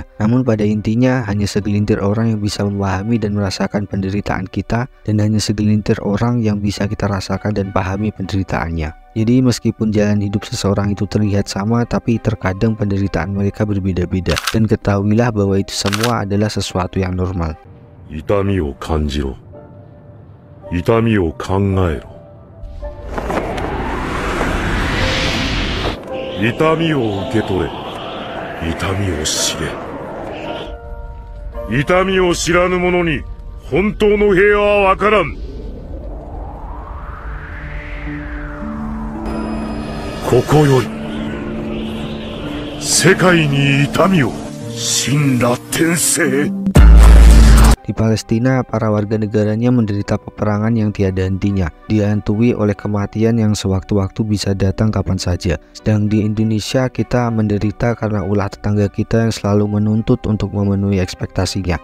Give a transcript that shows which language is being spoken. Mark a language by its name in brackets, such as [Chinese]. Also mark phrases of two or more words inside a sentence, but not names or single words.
[Indonesian] Namun pada intinya hanya segelintir orang yang bisa memahami dan merasakan penderitaan kita, dan hanya segelintir orang yang bisa kita rasakan dan pahami penderitaannya. Jadi meskipun jalan hidup seseorang itu terlihat sama, tapi terkadang penderitaan mereka berbeda-beda. Dan ketahuilah bahwa itu semua adalah sesuatu yang normal. [Japanese] 痛みを感じろ。痛みを考えろ。痛みを受け取れ。痛みを知れ。痛みを知らぬ者に本当の平和はわからん。ここより世界に痛みを。神羅天聖。 [Indonesian] Di Palestina, para warga negaranya menderita peperangan yang tiada hentinya, dihantui oleh kematian yang sewaktu-waktu bisa datang kapan saja. Sedang di Indonesia, kita menderita karena ulah tetangga kita yang selalu menuntut untuk memenuhi ekspektasinya.